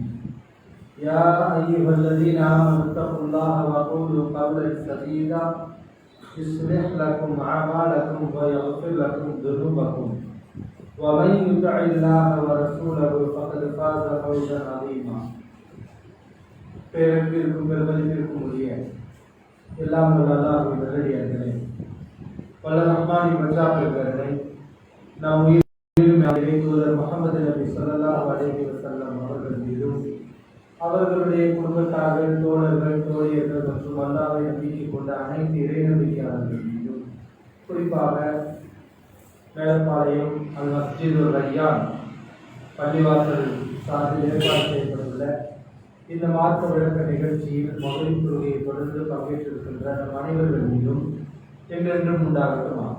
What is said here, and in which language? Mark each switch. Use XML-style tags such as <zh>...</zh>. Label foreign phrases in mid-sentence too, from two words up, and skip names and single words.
<ar>يا أيها الذين آمنوا اتقوا الله وقولوا قولا سديدا يصلح لكم أعمالكم ويغفر لكم ذنوبكم ومن يطع الله ورسوله فقد فاز فوزا عظيما.</ar> <ta>பேரன்பிற்கும் பெருமதிப்பிற்கும் உரிய எல்லாம் வல்ல அல்லாஹ்வின் நல்லடியார்களே, பல ரஹ்மானி மற்றார்கள் நம் உயிரிலும் தூதர் முஹம்மது நபி</ta> <ar>صلى الله عليه وسلم</ar> <ta>அவர்கள் மீதும் அவர்களுடைய குடும்பத்தார்கள், தோழர்கள், தோழியர்கள் மற்றும் அல்லாஹ்வை நம்பிக்கை கொண்ட அனைத்து இறைநம்பிக்கையாளர்கள் மீதும், குறிப்பாக மேலப்பாளையம் அல் மஸ்ஜிதுர் ரய்யான் பள்ளிவாசல் சார்பில் ஏற்பாடு செய்யப்பட்டுள்ள இந்த மார்க்க விளக்க நிகழ்ச்சியில் மகளிர் தொழுகையை தொடர்ந்து பங்கேற்றிருக்கின்ற நம் அனைவர்கள் மீதும் என்றென்றும் உண்டாகட்டுமாக.</ta>